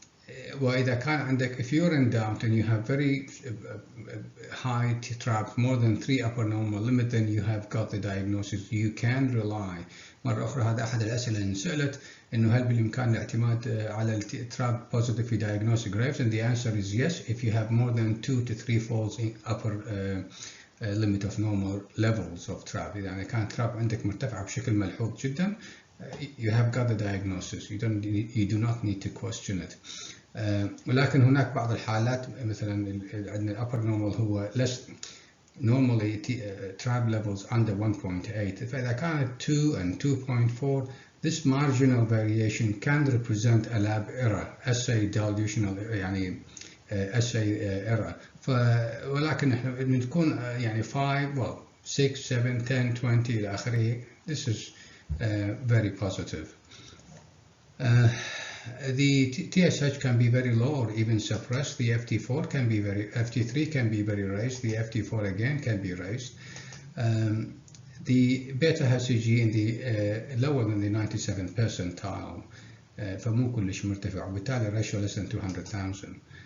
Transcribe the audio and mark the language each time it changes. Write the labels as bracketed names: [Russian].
[English] If you're in doubt and you have very high TRAb, more than 3 upper normal limit, then you have got the diagnosis. You can rely. [Arabic] مرة أخرى هذا أحد الأسئلة اللي انسألت إنه هل بالإمكان الاعتماد على التراب [English] positive في diagnostic Graves, and the answer is yes if you have more than 2 to 3 folds in upper limit of normal levels of TRAb. [Arabic] يعني كان TRAb عندك مرتفعة بشكل ملحوظ جدا, [English] you have got the diagnosis. You do not need to question it. [Arabic] ولكن هناك بعض الحالات مثلا عندنا [English] upper normal هو less normally TRAb levels under 1.8. [Arabic] فإذا كانت [English] 2 and 2.4, this marginal variation can represent a lab error, assay dilutional [Arabic] يعني [English] assay error. [Arabic] ولكن احنا بنكون يعني 5, well 6, 7, 10, 20 إلى آخره. [English] This is very positive. The TSH can be very low or even suppressed. The FT3 can be very raised. The FT4 again can be raised. The beta HCG in the lower than the 97th percentile, [Arabic] فمو كلش مرتفع, وبالتالي [English] ratio less than 200,000.